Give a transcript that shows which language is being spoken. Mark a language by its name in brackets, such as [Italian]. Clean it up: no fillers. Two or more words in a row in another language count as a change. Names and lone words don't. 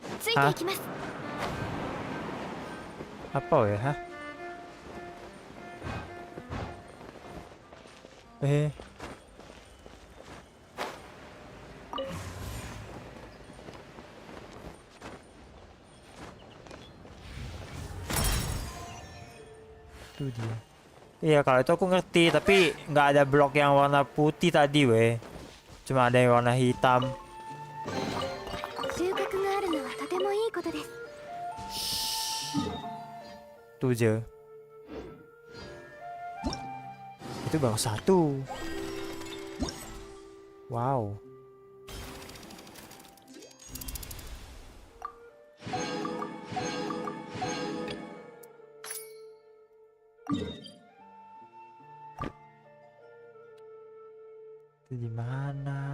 [Japanese] いていきます。 [Indonesian] Apa ya? Hah? Eh. Itu dia. Iya, kalau itu aku ngerti, tapi nggak ada blok yang warna putih tadi, weh. Cuma ada yang warna hitam. [Japanese] 収穫があるのはとてもいいことです。 [Indonesian] Itu aja. Itu baru satu. Wow. Itu di mana?